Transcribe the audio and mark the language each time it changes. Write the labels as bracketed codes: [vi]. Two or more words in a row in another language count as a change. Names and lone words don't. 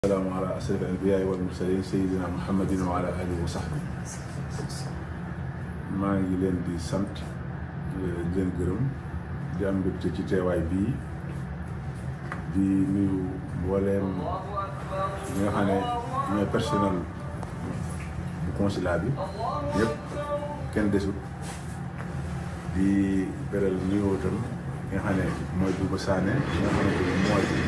[ar] السلام على أشرف الأنبياء والمرسلين سيدنا محمد وعلى آله وصحبه. [wo] maa ngi leen di sant di leen gërëm di am mbégte ci teewaay bii di nuyu mbooleem ñi nga xam ne ñooy personnel bu consulat bi yëpp kenn desut di beral nuyoo itam nga xam ne mooy Bouba Sané li nga xamante ni mooy